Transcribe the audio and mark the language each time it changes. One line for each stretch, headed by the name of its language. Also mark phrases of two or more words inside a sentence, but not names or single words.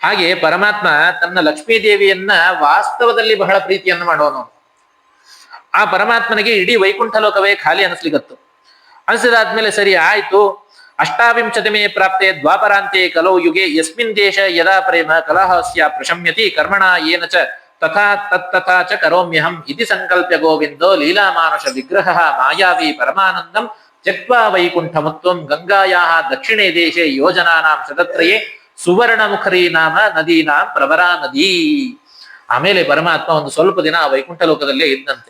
Kannada: ಹಾಗೆ ಪರಮಾತ್ಮ ತನ್ನ ಲಕ್ಷ್ಮೀ ದೇವಿಯನ್ನ ವಾಸ್ತವದಲ್ಲಿ ಬಹಳ ಪ್ರೀತಿಯನ್ನು ಮಾಡೋನು. ಆ ಪರಮಾತ್ಮನಿಗೆ ಇಡೀ ವೈಕುಂಠ ಲೋಕವೇ ಖಾಲಿ ಅನಿಸ್ಲಿಗತ್ತು. ಅನಿಸಿದಾದ್ಮೇಲೆ ಸರಿ ಆಯ್ತು,
Sanskrit: ಅಷ್ಟಾವಿಂಶತಿಮೇ ಪ್ರಾಪ್ತೆ ದ್ವಾಪರಾಂತೆ ಕಲೋ ಯುಗೆ ಯಸ್ಮಿನ್ ದೇಶ ಯದಾ ಪ್ರೇಮ ಕಲಹಸ್ಯ ಪ್ರಶಮ್ಯತಿ ಕರ್ಮಣ ಏನ ಚ ತಥಾ ತತ್ತಥಾ ಚ ಕರೋಮ್ಯಹಂ ಇತಿ ಸಂಕಲ್ಪ್ಯ ಗೋವಿಂದೋ ಲೀಲಾಮಾನುಷ ವಿಗ್ರಹ ಮಾಯಾವಿ ಪರಮಾನಂದಂ ತ್ಯಕ್ವಾ ವೈಕುಂಠಮತ್ವಂ ಗಂಗಾಯಾಃ ದಕ್ಷಿಣೇ ದೇಶೆ ಯೋಜನಾನಾಂ ಶತತ್ರಯೇ ಸುವರ್ಣ ಮುಖರಿ ನಾಮ ನದೀನಾಂ ಪ್ರವರಾ ನದಿ.
Kannada: ಆಮೇಲೆ ಪರಮಾತ್ಮ ಒಂದು ಸ್ವಲ್ಪ ದಿನ ವೈಕುಂಠ ಲೋಕದಲ್ಲೇ ಇದ್ದಂತೆ.